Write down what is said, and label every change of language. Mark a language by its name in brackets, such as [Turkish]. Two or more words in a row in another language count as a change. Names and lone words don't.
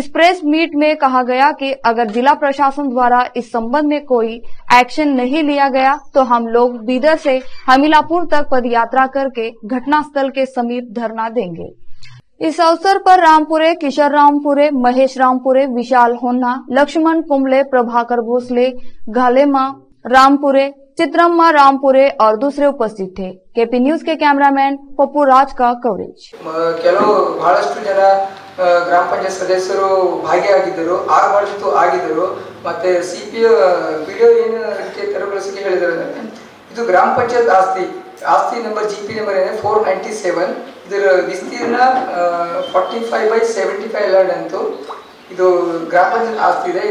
[Hindi] इस प्रेस मीट में कहा गया कि अगर जिला प्रशासन द्वारा इस संबंध में कोई एक्शन नहीं लिया गया तो हम लोग बीदर से हमीलापुर तक पदयात्रा करके घटनास्थल के समीप धरना देंगे। इस अवसर पर रामपुरे, किशोर रामपुरे, महेश रामपुरे, विशाल होन्ना, लक्ष्मण कुंबले, प्रभाकर भोसले, घालेमा रामपुरे, चित्रम्मा रामपुरे और दूसरे उपस्थित थे। केपी न्यूज के कैमरामैन पप्पू राज का कवरेज। [Kannada] ಬಹಳಷ್ಟು ಜನ ಗ್ರಾಮ ಪಂಚಾಯತ್ ಸದಸ್ಯರು ಭಾಗಿಯಾಗಿದ್ದರು, ಬಹಳಷ್ಟು ಆಗಿದ್ದರು। ಮತ್ತೆ ಸಿಪಿಒ ವಿಡಿಯೋ ಏನಕ್ಕೆ ತೆರವುಗೊಳಿಸಕ್ಕೆ ಹೇಳಿದ್ದಾರೆ, ಇದು ಗ್ರಾಮ ಪಂಚಾಯತ್ ಆಸ್ತಿ ನಂಬರ್ ಜಿಪಿ ನಂಬರ್ ಏನೇ 497, ಇದರ ವಿಸ್ತೀರ್ಣ 45/75 ಲ್ಯಾಂಡ್ ಅಂತು ಇದು ಗ್ರಾಮ ಪಂಚಾಯತ್ ಆಸ್ತಿ ಇದೆ।